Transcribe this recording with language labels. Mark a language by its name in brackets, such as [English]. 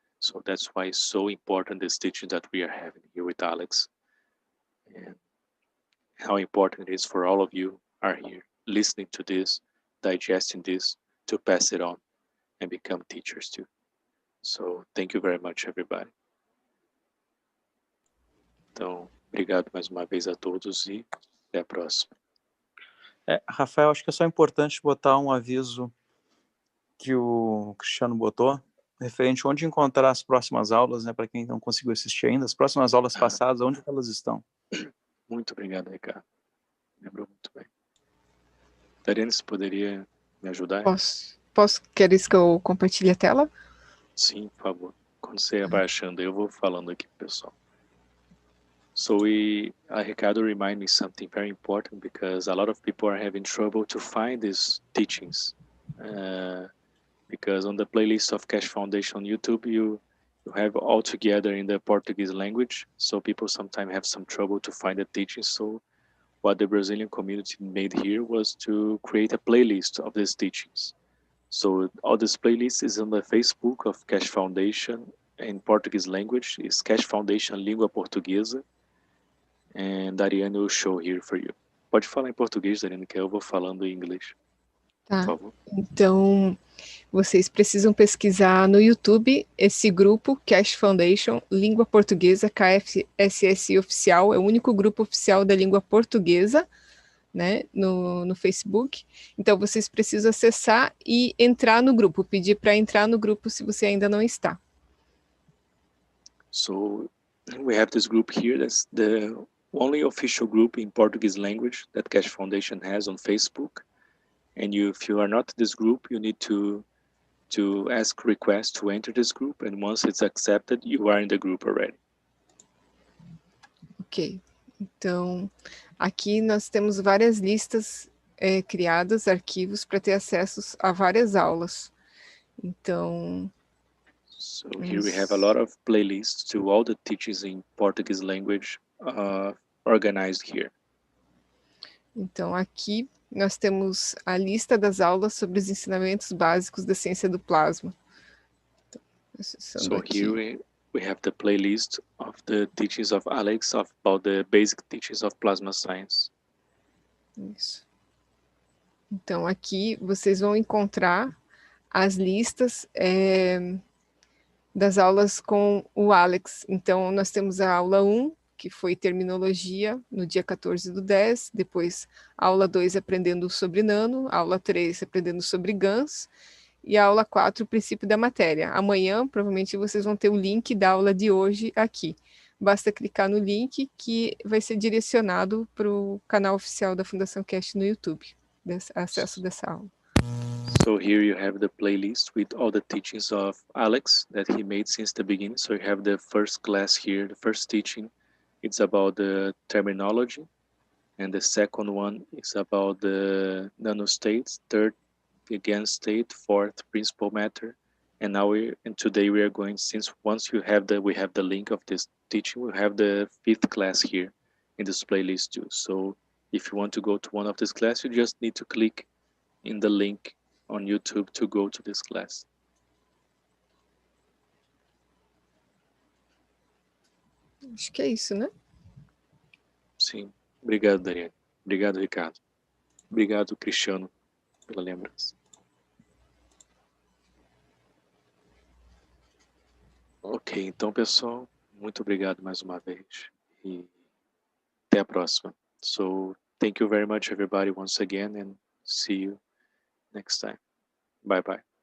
[English] So that's why it's so important, this teaching that we are having here with Alex. And how important it is for all of you are here, listening to this, digesting this, to pass it on and become teachers too. So thank you very much, everybody. [Portuguese] Então, obrigado mais uma vez a todos e até a próxima. Rafael, acho que é só importante botar um aviso que o Cristiano botou, referente a onde encontrar as próximas aulas, né, para quem não conseguiu assistir ainda, as próximas aulas passadas, onde elas estão. Muito obrigado, Ricardo. Lembrou muito bem. Dariane, você poderia me ajudar? Posso? Queres que eu compartilhe a tela? Sim, por favor. Quando você vai achando, eu vou falando aqui pro pessoal. [English] So Ricardo reminded me something very important, because a lot of people are having trouble to find these teachings. Because on the playlist of Keshe Foundation on YouTube, you have all together in the Portuguese language. So people sometimes have some trouble to find the teachings. So what the Brazilian community made here was to create a playlist of these teachings. So all this playlist is on the Facebook of Keshe Foundation in Portuguese language. It's Keshe Foundation Língua Portuguesa. And Dariane will show here for you. [Portuguese] Pode falar em português, Dariane, que eu vou falando em inglês. Tá. Por favor. Então, vocês precisam pesquisar no YouTube esse grupo, Keshe Foundation, Língua Portuguesa, KFSSI Oficial. É o único grupo oficial da língua portuguesa, né, no Facebook. Então, vocês precisam acessar e entrar no grupo, pedir para entrar no grupo se você ainda não está. [English] So we have this group here. That's the only official group in Portuguese language that Keshe Foundation has on Facebook. And if you are not in this group, you need to ask request to enter this group. And once it's accepted, you are in the group already. Ok. [Portuguese] Então, aqui nós temos várias listas criadas, arquivos, para ter acesso a várias aulas. Então... [English] So here we have a lot of playlists to all the teachings in Portuguese language organized here. [Portuguese] Então, aqui nós temos a lista das aulas sobre os ensinamentos básicos da ciência do plasma. Então, [English] so here we have the playlist of the teachings of Alex about the basic teachings of plasma science. [Portuguese] Isso. Então, aqui vocês vão encontrar as listas das aulas com o Alex. Então, nós temos a aula 1, que foi terminologia, no dia 14/10, depois a aula 2, aprendendo sobre nano, a aula 3, aprendendo sobre GANs, e a aula 4, o princípio da matéria. Amanhã, provavelmente, vocês vão ter o link da aula de hoje aqui. Basta clicar no link que vai ser direcionado para o canal oficial da Fundação Keshe no YouTube, acesso dessa aula. [English] So here you have the playlist with all the teachings of Alex that he made since the beginning. So you have the first class here, the first teaching, it's about the terminology. And the second one is about the nanostates, third, the GAN state, fourth, principal matter. And now today we are going, since once we have the link of this teaching, we have the 5th class here in this playlist too. So if you want to go to one of this class, you just need to click in the link on YouTube to go to this class. [Portuguese] Acho que é isso, né? Sim. Obrigado, Daniel. Obrigado, Ricardo. Obrigado, Cristiano, pela lembrança. Ok, então, pessoal, muito obrigado mais uma vez. E até a próxima. [English] So, thank you very much, everybody, once again, and see you next time. Bye-bye.